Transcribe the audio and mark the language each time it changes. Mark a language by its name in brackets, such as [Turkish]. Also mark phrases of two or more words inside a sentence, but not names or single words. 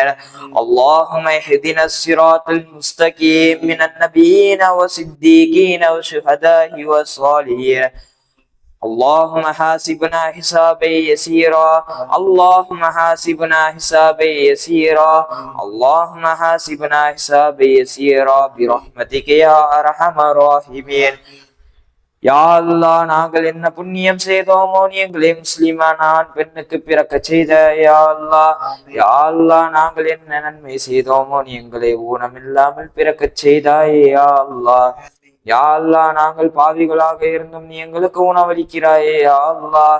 [Arabic] اللهم اهدنا الصراط المستقيم من النبيين والصديقين والشهداء والصالحين. اللهم حاسبنا حسابا يسيرا. اللهم حاسبنا حسابا يسيرا. اللهم حاسبنا حسابا يسيرا برحمتك يا أرحم الراحمين. يا الله, [Tamil] நாங்கள் என்ன புண்ணியம் செய்தோமோ நீ எங்களை முஸ்லிமான ஆண் பெண்ணுக்கு பிறக்க செய்த [Arabic] يا الله. يا الله, [Tamil] நாங்கள் என்ன நன்மை செய்தோமோ நீ எங்களை ஊனமில்லாமல் பிறக்க செய்தாயே [Arabic] يا الله. يا الله, [Tamil] நாங்கள் பாவிகளாக இருந்தும் நீ எங்களுக்கு உணவளிக்கிறாயே [Arabic] يا الله.